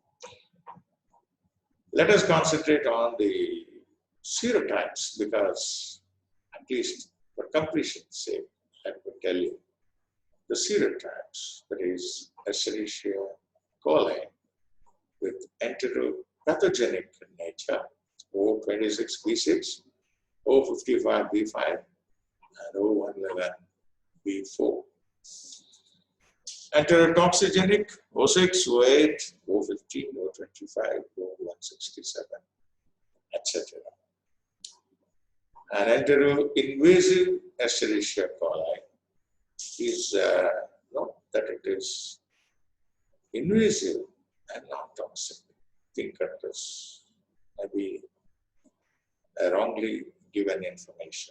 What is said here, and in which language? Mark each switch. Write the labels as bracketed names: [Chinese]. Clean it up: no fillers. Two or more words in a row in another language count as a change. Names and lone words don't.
[English] Let us concentrate on the serotypes because, at least for completion's sake, let me tell you. The serotypes, that is Escherichia coli with enteropathogenic nature, O26B6, O55B5, and O111B4. Enterotoxigenic, O6, O8, O15, O25, O167, etc. And enteroinvasive Escherichia coli is not that it is invasive and non-toxic. Thinkers maybe wrongly given information.